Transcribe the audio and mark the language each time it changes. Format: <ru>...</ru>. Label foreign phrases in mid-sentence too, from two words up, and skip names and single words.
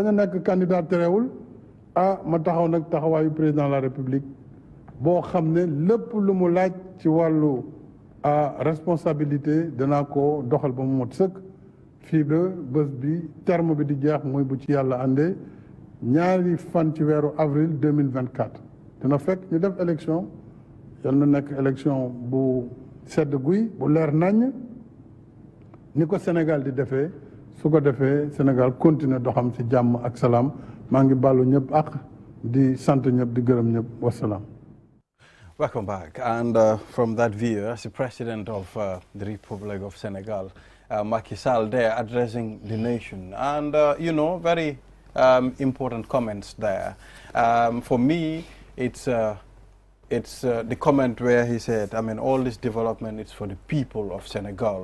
<wo>a nekk candidat terewul ma taxaw nag taxawaayu</wo> <fr>président de la République</fr> <wo>boo xam ne lépp lu mu laaj ci wàllu responsabilité danaa ko doxal ba mu mot sëkk fii ba bés bi</wo> <fr>terme bi</fr> <wo>di jeex mooy bu ci yàlla àndee ñaari fan ci weeru avril 2024 dina fekk ñu def élection yal na nekk élection bu sedd guy bu leer naññ ni ko Sénégal di defee su ko defee Sénégal continuer doxam ci jàmm ak salaam maa ngi bàllu ñëpp ak di sant ñëpp di gërëm ñëpp wasalaam.</wo> <en>Welcome back. And from that view, as the President of the Republic of Senegal, Macky Sall there addressing the nation. And, you know, very important comments there. For me, it's the comment where he said, I mean, all this development is for the people of Senegal.</en>